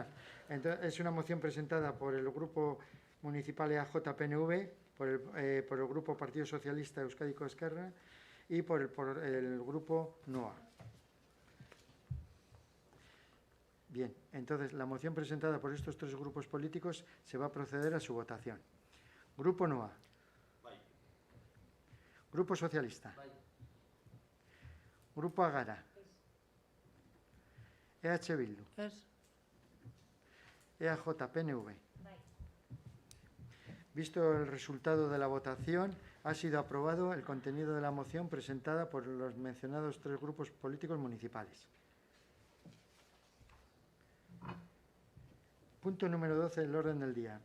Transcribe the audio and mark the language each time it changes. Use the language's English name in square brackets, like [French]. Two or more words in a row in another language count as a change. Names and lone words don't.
[Spanish] Entonces, es una moción presentada por el Grupo Municipal EAJ-PNV, por el Grupo Partido Socialista Euskadiko Ezkerra y por el Grupo NOA. Bien, entonces la moción presentada por estos tres grupos políticos se va a proceder a su votación. Grupo NOA. Grupo Socialista. Grupo Agara. EH Bildu. EAJ-PNV. Visto el resultado de la votación, ha sido aprobado el contenido de la moción presentada por los mencionados tres grupos políticos municipales. Punto número 12 del orden del día.